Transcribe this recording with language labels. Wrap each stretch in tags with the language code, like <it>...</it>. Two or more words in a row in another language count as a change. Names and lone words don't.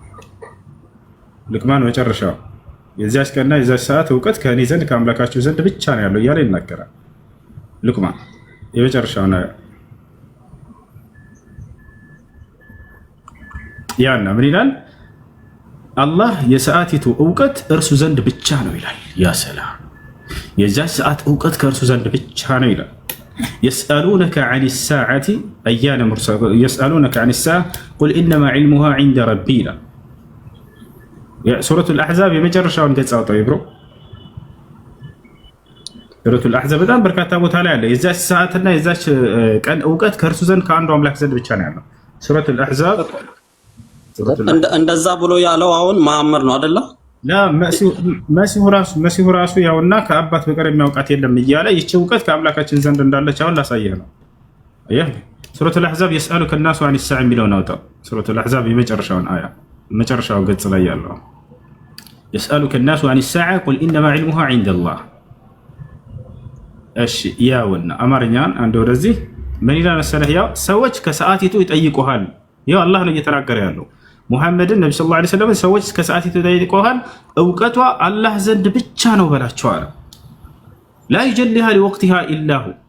<am>ሉቅማን መጨረሻው የዚያች ቀንና የዚያች ሰዓት እውቀት ከእኔ ዘንድ ከአምላካችሁ ዘንድ ብቻ ነው ያለው እያለ ይናገራል። ሉቅማን የመጨረሻው ነው ያና ምን ይላል? አላህ የሰዓቲቱ እውቀት እርሱ ዘንድ ብቻ ነው ይላል። ያ ሰላም የዚያች ሰዓት እውቀት ከእርሱ ዘንድ ብቻ ነው ይላል።</am> <ar>يسألونك عن الساعة أيان مرسل يسألونك عن الساعة قل إنما علمها عند ربي لا</ar> <am>ሱረቱል አሕዛብ የመጨረሻውን ገጽ አውጣው ይብሮ። ሱረቱል አሕዛብ በጣም በርካታ ቦታ ላይ አለ። የዛች ሰዓትና የዛች ቀን እውቀት ከእርሱ ዘንድ ከአንዱ አምላክ ዘንድ ብቻ ነው ያለው። ሱረቱል አሕዛብ እንደዛ ብሎ ያለው አሁን መሐመድ ነው አይደለ? ላ መሲሁ ራሱ ያውና ከአባት በቀር የሚያውቃት የለም እያለ ይቺ እውቀት ከአምላካችን ዘንድ እንዳለች አሁን ላሳየህ ነው። አየህ ሱረቱል አሕዛብ</am> <ar>يسألك الناس عن الساعة</ar> <am>የሚለውን አውጣው። ሱረቱል አሕዛብ የመጨረሻውን አያ መጨረሻው ገጽ ላይ ያለው</am> <ar>يسألك الناس عن الساعة قل إنما علمها عند الله።</ar> <am>እሺ ያውና አማርኛን አንድ ወደዚህ ምን ይላል መሰለህ? ያው ሰዎች ከሰዓቲቱ ይጠይቁሃል። ያው አላህ ነው እየተናገረ ያለው ሙሐመድን ነብዩ</am> <ar>صلى الله عليه وسلم</ar> <am>ሰዎች ከሰዓቲቱ ይጠይቁሃል እውቀቷ አላህ ዘንድ ብቻ ነው በላቸው አለ።</am> <ar>لا يجليها لوقتها إلا هو።</ar>